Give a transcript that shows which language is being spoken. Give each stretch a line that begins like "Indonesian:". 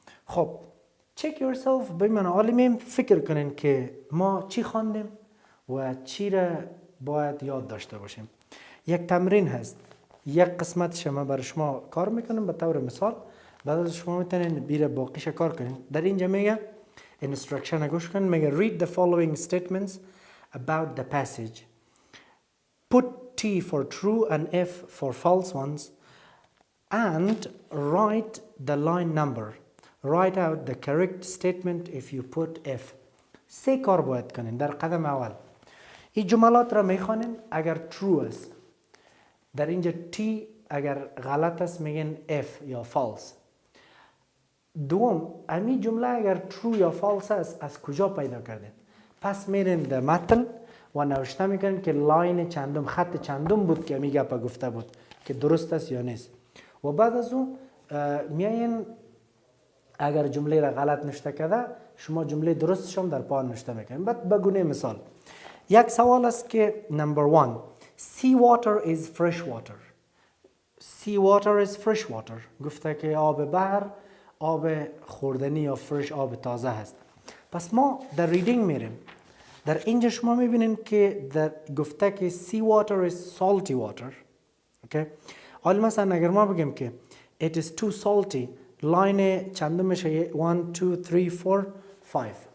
Persian: خب
English: check yourself
Persian: بمعنی حالا میم فکر کنین که ما چی خواندیم و چی را باید یاد داشته باشیم. یک تمرین هست. یک قسمت شما برای شما کار میکنم به طور مثال. بعد از شما میتونین بیره باقیش کار کنین. در اینجا میگه instruction گوش کن. میگه
English: read the following statements about the passage. Put T for true and F for false ones and write the line number. Write out the correct statement if you put F.
Persian: 3 کار باید کنین در قدم اول. این جملات را میخوانین اگر true است. در اینجا T اگر غلط است میگن F یا false. دوم امی جمله اگر true یا false است از کجا پیدا کردین؟ پس میرین در متن و نوشته میکنین که لاین چندم خط چندم بود که امی گپا گفته بود که درست است یا نیست. و بعد از اون میاین اگر جمله را غلط نوشته کرده شما جمله درستش هم در پایان نوشته میکنین. بعد به گونه مثال یک سوال است که
English: number 1 sea water is fresh water. sea water is fresh water.
Persian: گفته که آب بحر آب خوردنی یا فرش آب تازه هست. پس ما در ریدینگ میریم. در اینجا شما میبینین که در گفته که
English: sea water is salty water.
Persian: اوکی. حالا مثلا اگر ما بگیم که
English: it is too salty
Persian: لاین چندم میشه 1 2 3 4 5.